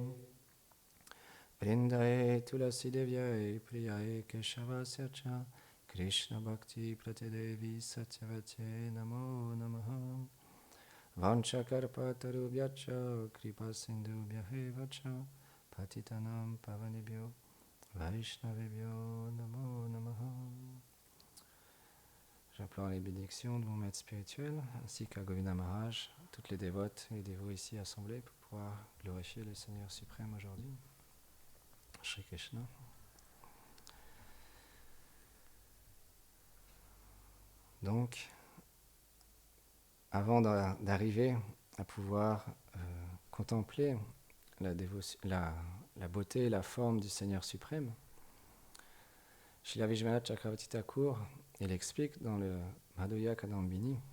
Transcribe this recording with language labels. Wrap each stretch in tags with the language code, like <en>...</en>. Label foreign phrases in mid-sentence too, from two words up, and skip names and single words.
<sa>Vrindaye Tulasi Devyaye Priyaye Keshava Sircha Krishna Bhakti Pratidevi Satyavate Namo Namaha. Vanchakarpa Tarubhyacha Kripa Sindhubhyahe Vacha Patitanam Pavanebhyo Vaishnavebhyo Namo Namaha.</sa> <fr>J'implore les bénédictions de mon maître spirituel ainsi qu'à Govinda Maharaj, toutes les dévotes et les dévots ici assemblés pour pouvoir glorifier le Seigneur suprême aujourd'hui. Shri Krishna. Donc, avant d'arriver à pouvoir contempler la beauté et la forme du Seigneur suprême, Srila Vishwanath Chakravarti Thakur, il explique dans le Madhurya Kadambini,</fr>